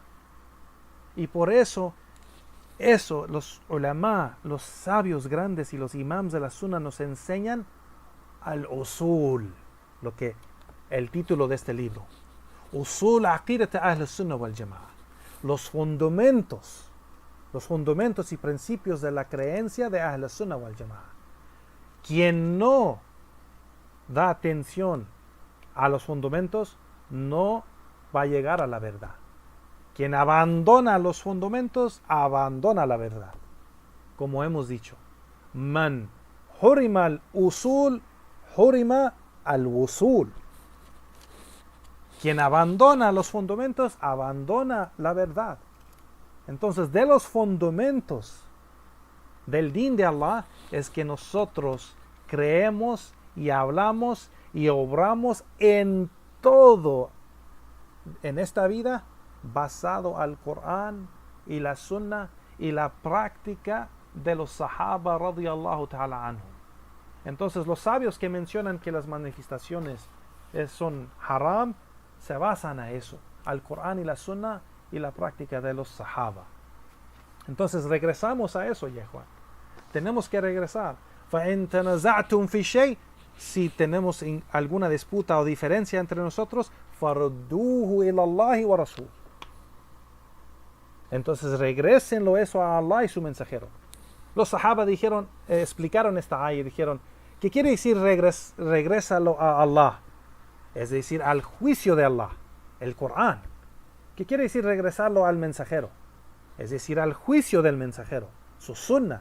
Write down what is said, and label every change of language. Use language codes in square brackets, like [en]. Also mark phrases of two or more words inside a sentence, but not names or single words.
[es] Y por eso, los ulama, los sabios grandes y los imams de la Sunna nos enseñan al usul, lo que el título de este libro, Usul Aqidat Ahl Sunnah wal Jama'ah, los fundamentos y principios de la creencia de [ar] أهل السنة والجماعة. [es] Quien no da atención a los fundamentos no va a llegar a la verdad. Quien abandona los fundamentos abandona la verdad. Como hemos dicho, [ar] من حرم الأصول، حرم الوصول. [es] Quien abandona los fundamentos, abandona la verdad. Entonces, de los fundamentos del din de Allah es que nosotros creemos y hablamos y obramos en todo en esta vida basado al Corán y la Sunna y la práctica de los Sahaba [ar] رضي الله تعالى عنهم. [es] Entonces los sabios que mencionan que las manifestaciones son haram se basan a eso, al Corán y la Sunna y la práctica de los Sahaba. Entonces regresamos a eso, ya Juan. Tenemos que regresar. [ar] فَإِن تَنَزَعْتُمْ فِي شَيْءٍ, [es] si tenemos alguna disputa o diferencia entre nosotros, [ar] فَرُدُّوهُ إِلَى اللَّهِ وَرَسُولِهِ. [es] Entonces regrésenlo eso a Allah y su mensajero. Los Sahaba dijeron, explicaron esta ayah y dijeron, ¿qué quiere decir regrésalo a Allah? Es decir, al juicio de Allah, el Corán. ¿Qué quiere decir regresarlo al mensajero? Es decir, al juicio del mensajero, su sunnah.